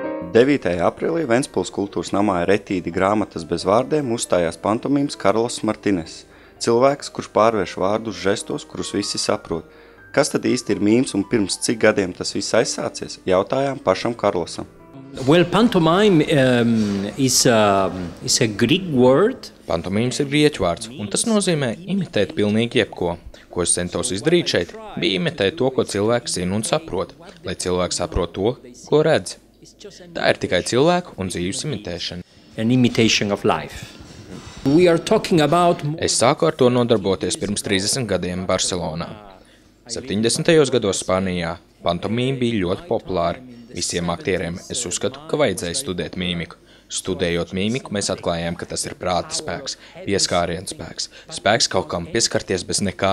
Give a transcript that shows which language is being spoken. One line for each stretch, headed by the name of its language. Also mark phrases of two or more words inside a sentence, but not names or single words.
Latvian: 9. aprīlī Ventspils kultūras namā Retīdi grāmatas bez vārdiem uzstājās pantomīms Karlos Martines. Cilvēks, kurš pārvērš vārdus žestos, kurus visi saprot. Kas tad īsti ir mīms un pirms cik gadiem tas viss aizsācies? Jautājām pašam Karlosam.
English: Well, pantomime is a Greek word.
Latvian: Pantomīms ir grieķu vārds, un tas nozīmē imitēt pilnīgi jebko. Ko es centos izdarīt šeit, bija imitēt to, ko cilvēks zina un saprot, lai cilvēks saprot to, ko redz. Tā ir tikai cilvēku un dzīves imitēšana.
English: An imitation of life. We are talking about...
Latvian: Es sāku ar to nodarboties pirms 30 gadiem Barcelonā. 70. gados Spānijā pantomīma bija ļoti populāra. Visiem aktieriem es uzskatu, ka vajadzēja studēt mīmiku. Studējot mīmiku, mēs atklājām, ka tas ir prāta spēks, pieskāriena spēks, spēks kaut kam pieskarties bez nekā.